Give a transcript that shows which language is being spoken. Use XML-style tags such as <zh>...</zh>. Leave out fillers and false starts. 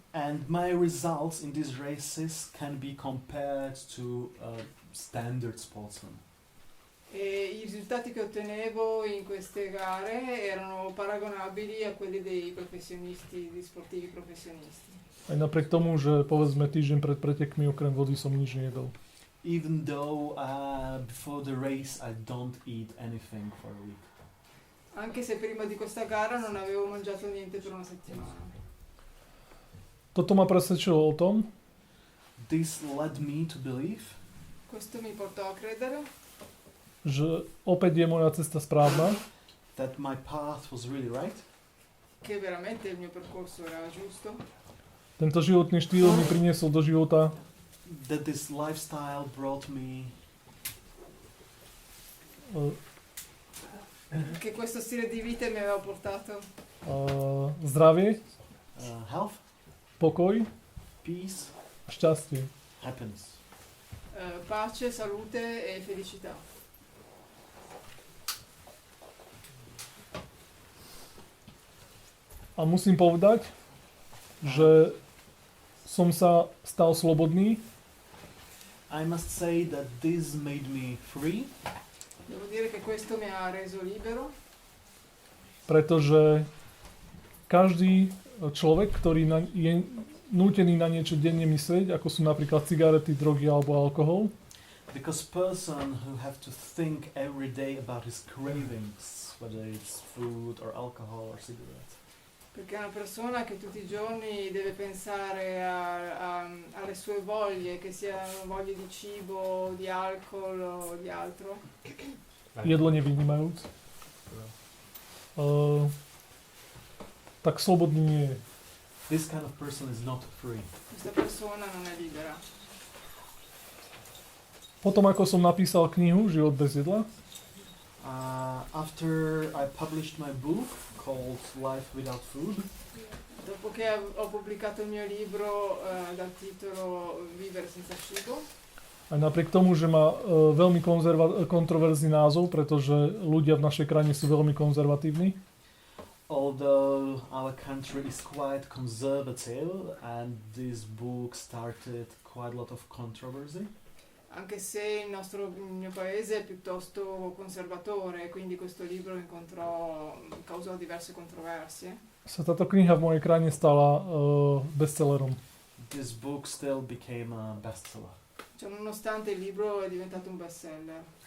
<en>And my results in these races can be compared to standard sportsmen.</en> <it>E i risultati che ottenevo in queste gare erano paragonabili a quelli dei professionisti, di sportivi professionisti.</it> <sk>Aj napriek tomu, že povedzme týždeň pred pretekmi okrem vody som nič nejedol.</sk> <en>Even though before the race I don't eat anything for a week.</en> <it>Anche se prima di questa gara non avevo mangiato niente per una settimana.</it> <sk>Toto ma presvedčilo o tom,</sk> <en>This led me to believe</en> <it>Questo mi portò a credere</it> <sk>že opäť je moja cesta správna,</sk> <en>that my path was really right.</en> <it>che veramente il mio percorso era giusto,</it> <sk>tento životný štýl mi priniesol do života</sk> <en>That this lifestyle brought me</en> <it>che questo stile di vita mi aveva portato</it> <sk>zdravie,</sk> <en>health,</en> <sk>pokoj</sk> <en>peace,</en> <sk>a šťastie.</sk> <en>happiness.</en> <it>pace, salute e felicità.</it> <sk>A musím povedať, že som sa stal slobodný,</sk> <en>I must say that this made me free,</en> <it>Devo dire che questo mi ha reso libero,</it> <sk>pretože každý človek, ktorý je nútený na niečo denne myslieť, ako sú napríklad cigarety, drogy alebo alkohol,</sk> <en>because person who have to think every day about his cravings, whether it's food or alcohol or cigarettes.</en> <it>perché è una persona che tutti i giorni deve pensare alle sue voglie, che siano voglie di cibo, di alcol o di altro.</it> <sk>jedlo nevynímajúc, tak slobodný nie je.</sk> <en>This kind of person is not free.</en> <it>Questa persona non è libera.</it> <sk>Potom ako som napísal knihu Život bez jedla,</sk> <en>After I published my book called Life Without Food,</en> <it>Dopo che ho pubblicato il mio libro dal titolo Vivere senza cibo,</it> <sk>aj napriek tomu, že má veľmi kontroverzný názov, pretože ľudia v našej krajine sú veľmi konzervatívni,</sk> <en>although our country is quite conservative and this book started quite a lot of controversy,</en> <it>anche se il mio paese è piuttosto conservatore, quindi questo libro causò diverse controversie.</it> <sk>sa táto kniha v mojej krajine stala bestsellerom.</sk> <en>this book still became a bestseller.</en> <it>Cioè, nonostante il libro è diventato un bestseller.</it>